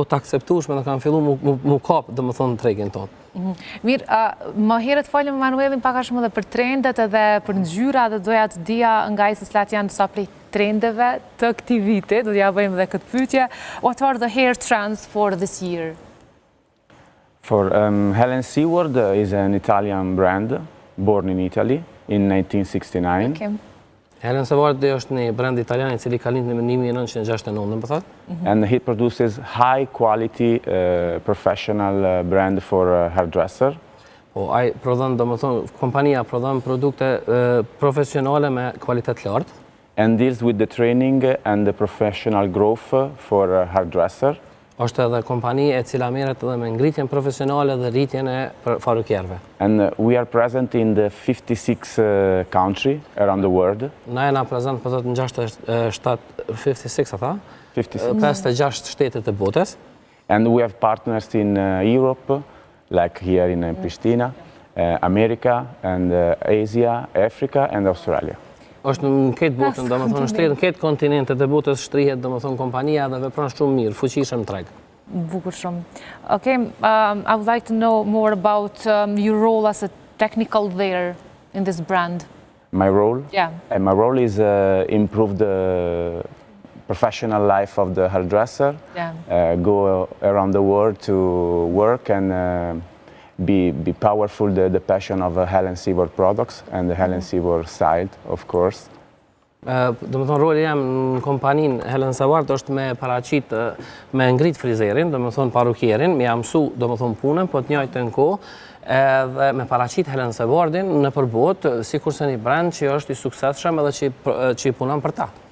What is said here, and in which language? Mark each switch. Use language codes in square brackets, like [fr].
[sq] të akceptueshme dhe kanë fillu mu kap dhe më thonë tregin tonë. Mirë, më herët folëm me Manuelin pak a shumë dhe për trendet edhe për ngjyra dhe doja të dija nga i se slat janë disa prej trendeve të këtij viti, do t'ja bëjmë dhe këtë pyetje. [en] What are the hair trends for this year? For Helen Seward is an Italian brand born in Italy in 1969. Okay. [sq] Helen Seward është një brand italian I cili ka lindur në 1969, më thotë. [en] And he produces high quality professional brand for hairdresser. [sq] Po, ai prodhon, domethënë, kompania prodhon produkte profesionale me kvalitet lartë. [en] And deals with the training and the professional growth for hairdresser. [sq] Është edhe kompani e cila merret edhe me ngritjen profesionale dhe rritjen e parukierëve. [en] And we are present in the 56 country around the world. [sq] Na jena prezent për të në 56 ata? 56 shtete të botës. [en] And we have partners in Europe, like here in Pristina, America and Asia, Africa and Australia. [sq] Është në këtë botën, domethënë shtrirë në këtë kontinentet e botës shtrihet domethënë kompania dhe vepron shumë mirë, fuqishëm treg. Bukur shumë. [en] Okay, I would like to know more about your role as a technical there in this brand. My role? Yeah. My role is improve the professional life of the hairdresser, go around the world to work and be powerful the passion of Helen Seward products and the Helen Seward style, of course. [sq] Domethënë roli jam në kompaninë Helen Seward është me paraqit me ngrit frizerin, domethënë parukierin, me jam mësu domethënë punën, po të njëjtën kohë edhe me paraqit Helen Sewardin në përbotë, sikurse një brand që është I suksesshëm edhe që I punon për ta.